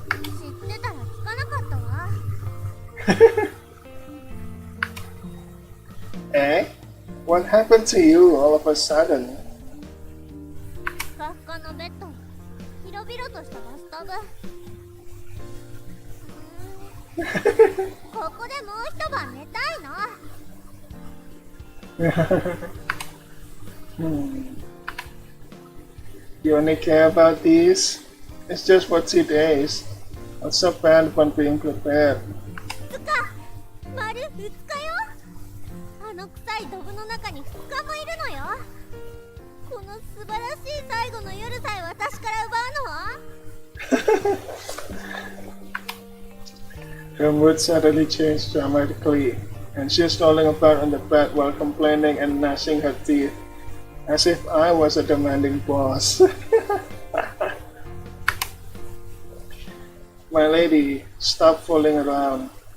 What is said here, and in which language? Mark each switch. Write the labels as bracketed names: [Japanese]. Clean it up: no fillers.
[Japanese] 知ってたら聞かなかったわ。 Eh? [English] What happened to you all of a sudden? [Japanese] ふかふかのベッド、広々としたバスタブ。ここでもう一晩寝たいの。 [English] You only care about these? It's just for 2 days. What's so bad about being prepared? [Japanese] 2日、丸2日よ。あの臭いドブの中に2日もいるのよ。この素晴らしい最後の夜さえ私から奪うのは？ [English] Her mood suddenly changed dramatically, and she's rolling about on the bed while complaining and gnashing her teeth, as if I was a demanding boss. My lady, stop fooling around.